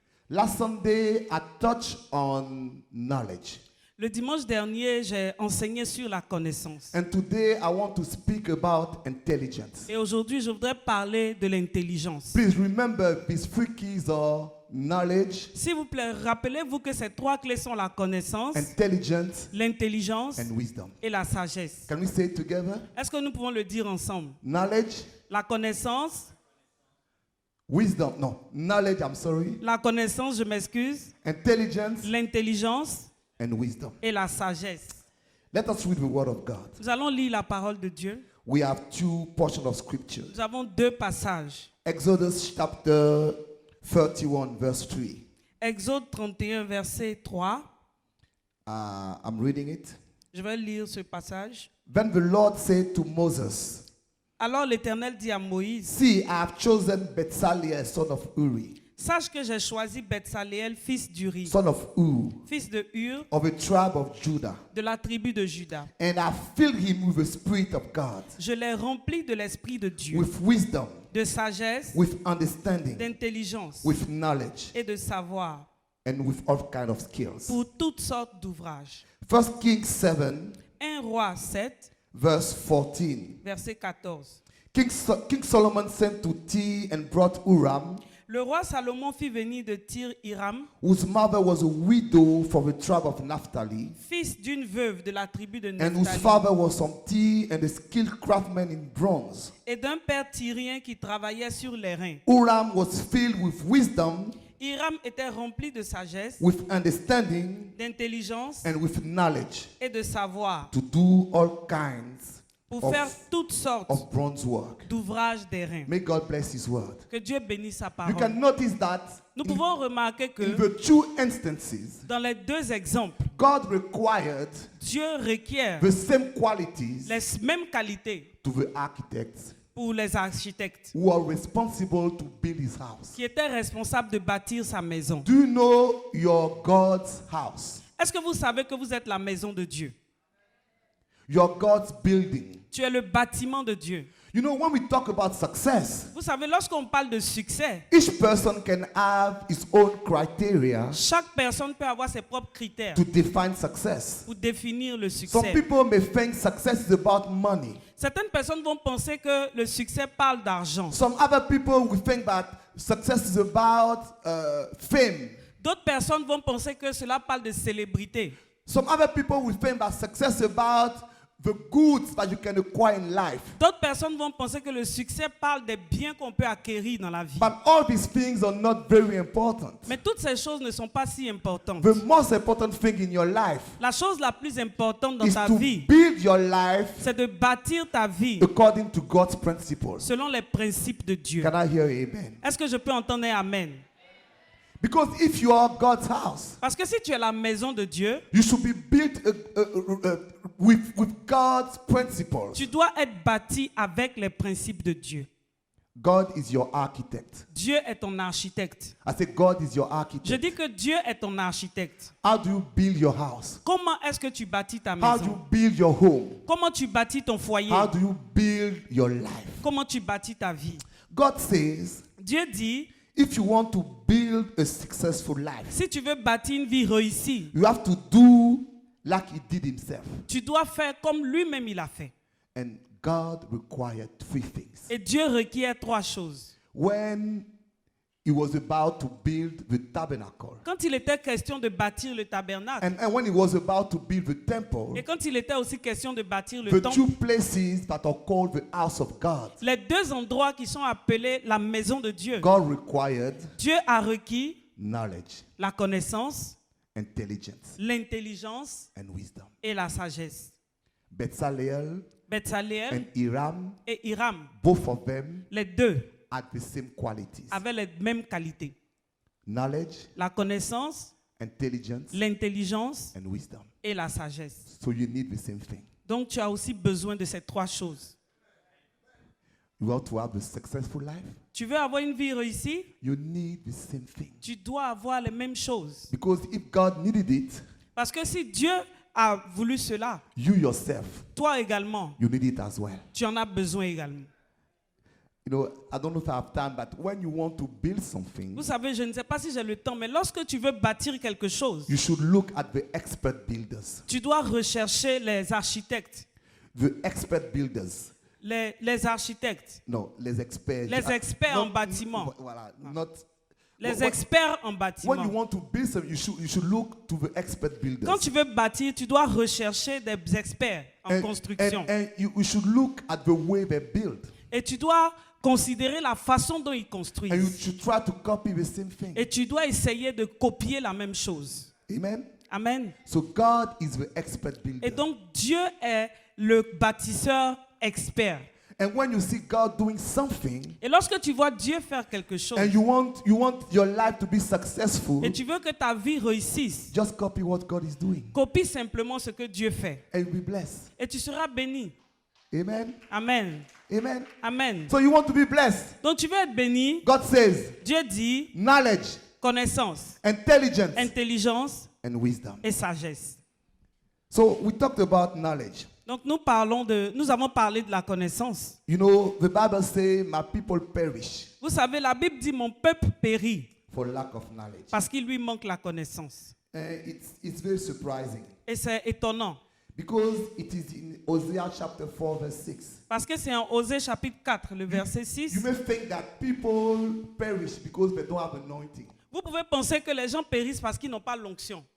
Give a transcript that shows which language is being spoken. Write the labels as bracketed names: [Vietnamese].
[English] Last Sunday, I touched on knowledge. [French] Le dimanche dernier, j'ai enseigné sur la connaissance. [English] And today, I want to speak about intelligence. [French] Et aujourd'hui, je voudrais parler de l'intelligence. [English] Please remember, these 3 keys are knowledge, [French] S'il vous plaît, rappelez-vous que ces 3 clés sont la connaissance, [English] intelligence, [French] l'intelligence [English] and wisdom. [French] et la sagesse. [English] Can we say it together? [French] Est-ce que nous pouvons le dire ensemble? [English] Knowledge, [French] La connaissance, [English] wisdom, no, knowledge, I'm sorry, [French] la connaissance, je m'excuse, [English] intelligence, [French] l'intelligence [English] and wisdom. [French] et la sagesse. [English] Let us read the word of God. [French] Nous allons lire la parole de Dieu. [English] We have 2 portions of scripture. [French] Nous avons 2 passages. [English] Exodus chapter 31, verse 3. [French] Exode 31, verset 3. [English] I'm reading it. [French] Je vais lire ce passage. [English] Then the Lord said to Moses, [French] Alors l'Éternel dit à Moïse, [English] see, I have chosen Bezalel, son of Uri, [French] sache que j'ai choisi Betsaléel, fils d'Uri, [English] son of Ur, [French] fils de Hur, [English] of the tribe of Judah, [French] de la tribu de Juda. [English] and I filled him with the Spirit of God, [French] Je l'ai rempli de l'Esprit de Dieu, [English] with wisdom, [French] de sagesse, [English] with understanding, [French] d'intelligence [English] with knowledge, [French] et de savoir, [English] and with all kind of skills. [French] pour toutes sortes d'ouvrages. [English] 1 Kings 7, [French] 1 Roi 7, [English] verse 14. [French] verset 14. [English] King Solomon sent to Tyre and brought Uram, [French] Le roi Salomon fit venir de Tyr Hiram, [English] whose mother was a widow from the tribe of Naphtali, [French] fils d'une veuve de la tribu de [English] and whose [French] Nephtali, [English] father was from Tyre and a skilled craftsman in bronze. [French] et d'un père tyrien qui travaillait sur les reins. [English] Uram was filled with wisdom, [French] Hiram était rempli de sagesse, [English] with understanding, [French] d'intelligence [English] and with knowledge [French] et de savoir [English] to do all kinds [French] pour faire toutes sortes [English] of bronze work. [French] d'ouvrages des reins. [English] May God bless his word. [French] Que Dieu bénisse sa [English] You [French] parole. [English] can notice that [French] Nous pouvons remarquer [English] in [French] que [English] the 2 instances, [French] dans les 2 exemples, [English] God required [French] Dieu requiert [English] the same qualities [French] les mêmes qualités [English] to the architects [French] pour les architectes [English] who are responsible to build his house. [French] qui étaient responsables de bâtir sa maison. [English] Do you know your God's house? [French] Est-ce que vous savez que vous êtes la maison de Dieu? [English] Your God's building. [French] Tu es le bâtiment de Dieu. [English] You know, when we talk about success, [French] Vous savez, lorsqu'on parle de succès, [English] each person can have his own criteria [French] chaque personne peut avoir ses propres critères [English] to define success. [French] pour définir le [English] Some [French] succès. [English] people may think success is about money. [French] Certaines personnes vont penser que le succès parle d'argent. [English] Some other people will think that success is about fame. [French] D'autres personnes vont penser que cela parle de célébrité. [English] Some other people will think that success is about the goods that you can acquire in life. [French] D'autres personnes vont penser que le succès parle des biens qu'on peut acquérir dans la vie. [English] But all these things are not very important. [French] Mais toutes ces choses ne sont pas si importantes. [English] The most important thing in your life [French] La chose la plus importante dans [English] is [French] ta [English] to [French] vie, [English] build your life [French] c'est de bâtir ta vie [English] according to God's principles. [French] selon les principes de Dieu. [English] Can I hear amen? [French] Est-ce que je peux entendre un amen? [English] Because if you are God's house, [French] Parce que si tu es la maison de Dieu, [English] you should be built with God's principles. [French] tu dois être bâti avec les principes de Dieu. [English] God is your architect. [French] Dieu est ton architecte. [English] I say God is your [French] Je [English] architect. [French] dis que Dieu est ton architecte. [English] How do you build your house? [French] Comment est-ce que tu bâtis ta [English] How do you [French] maison? [English] build your home? [French] Comment tu bâtis ton foyer? [English] How do you build your life? [French] Comment tu bâtis ta vie? [English] God says, [French] Dieu dit, [English] if you want to build a successful life, [French] si tu veux bâtir une vie réussie, [English] you have to do like he did himself. [French] tu dois faire comme lui-même il a fait. [English] And God required three things. [French] Et Dieu requiert trois choses. [English] When he was about to build the tabernacle, [French] Quand il était question de bâtir le tabernacle, [English] and when he was about to build the temple, [French] et quand il était aussi question de bâtir le [English] the [French] temple, [English] two places that are called the house of God, [French] les deux endroits qui sont appelés la maison de Dieu, [English] God required [French] Dieu a requis [English] knowledge, [French] la connaissance, [English] intelligence, [French] l'intelligence [English] and wisdom. [French] et la sagesse. [English] Bezalel [French] Bethsaléel [English] and Hiram, [French] et Hiram, [English] both of them [French] les deux [English] had the same qualities: [French] avaient les mêmes qualités. [English] knowledge, [French] La connaissance, [English] intelligence, [French] l'intelligence [English] and wisdom. [French] et la sagesse. [English] So you need the same thing. [French] Donc tu as aussi besoin de ces trois choses. [English] You want to have a successful life? [French] Tu veux avoir une vie réussie? [English] You need the same thing. [French] Tu dois avoir les mêmes choses. [English] Because if God needed it, [French] Parce que si Dieu a voulu cela, [English] you yourself, [French] toi également, [English] you need it as well. [French] tu en as besoin également. [English] You know, I don't know if I have time, but when you want to build something, [French] Vous savez, je ne sais pas si j'ai le temps, mais lorsque tu veux bâtir quelque chose, [English] you should look at the expert builders. [French] tu dois rechercher les architectes. [English] The expert builders. [French] Les architectes, No, les experts. Les experts en bâtiment. Voilà, not. les [English] When- [French] experts en [English] When you [French] bâtiment. [English] want to build something, you should look to the expert builders. [French] Quand tu veux bâtir, tu dois rechercher des experts en construction. [English] And you should look at the way they build. [French] Et tu dois considérer la façon dont ils [English] And you [French] construisent. [English] should try to copy the same thing. [French] Et tu dois essayer de copier la même chose. [English] Amen. [French] Amen. [English] So God is the expert builder. [French] Et donc Dieu est le bâtisseur expert. [English] And when you see God doing something, [French] Et lorsque tu vois Dieu faire quelque chose, [English] and you want your life to be successful, [French] et tu veux que ta vie réussisse, [English] just copy what God is doing, [French] copie simplement ce que Dieu fait. [English] and you'll be blessed. [French] Et tu seras béni. [English] Amen. [French] Amen. [English] Amen. [French] Amen. [English] So you want to be blessed. [French] Donc tu veux être béni. [English] God says [French] Dieu dit [English] knowledge, [French] connaissance, [English] intelligence, [French] intelligence [English] and wisdom. [French] et sagesse. [English] So we talked about knowledge. [French] Donc nous avons parlé de la connaissance. [English] You know, the Bible says, "My people perish [French] Vous savez, la Bible dit mon peuple périt [English] for lack of knowledge." [French] parce qu'il lui manque la connaissance. [English] And it's very surprising [French] Et c'est étonnant [English] because it is in Hosea chapter 4 verse 6. [French] parce que c'est en Osée chapitre 4, le verset 6. [English] You may think that people perish because they don't have anointing. [French] Vous pouvez penser que les gens périssent parce qu'ils n'ont pas l'onction.